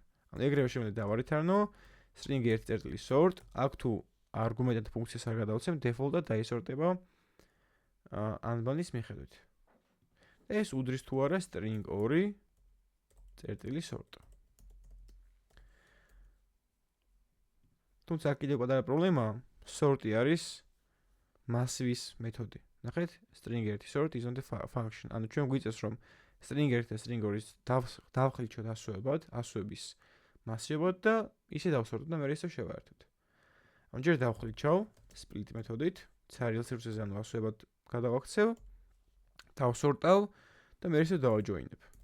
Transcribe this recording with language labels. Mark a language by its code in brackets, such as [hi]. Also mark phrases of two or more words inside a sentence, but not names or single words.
[ka] ანუ ეგრევე შემიძლია დავარითანო string 1 sort, აქ თუ არგუმენტად ფუნქციას არ გადავცემ, default-ად დაისორტება ანბანის მიხედვით. ეს უდრის თუ არა string 2 sort. თუმცა აქ კიდევ პატარა პრობლემაა. Sort-ი არის massive-ის მეთოდი. ნახეთ, [en] string 1 sort is on the function. [ka] ანუ ჩვენ გვიწევს რომ string 1 და string 2-ის დავხლიჩოთ ასოების მასივად და ისე დავსორტოთ და მე ისევ შევაერთოთ. ანუ ჯერ დავხლიჩავ split მეთოდით, ცარიელ სივრცეზე ანუ ასოებად გადავაქცევ, დავსორტავ და მე ისევ დავაჯოინებ.